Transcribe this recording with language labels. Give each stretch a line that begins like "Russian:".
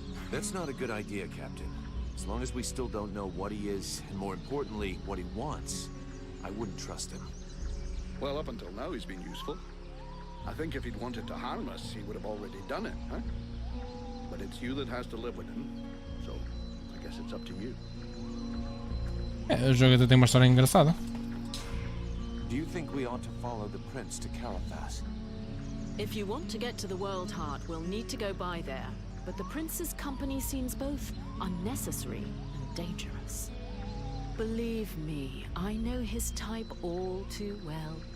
English: That's not a good idea, Captain. As long as we still don't know what he is, and more importantly, what he wants, I wouldn't trust him. Well, up until now, he's been useful. I think if he'd wanted to harm us, he would have already done it, huh? But it's you that has to live with him, so I guess it's up to you.
Portuguese: O jogo até tem uma história engraçada.
English: Do you think we ought to follow the prince to Carathas? If you want to get to the World Heart, we'll need to go by there. But the prince's company seems both unnecessary and dangerous. Believe me, I know his type all too well.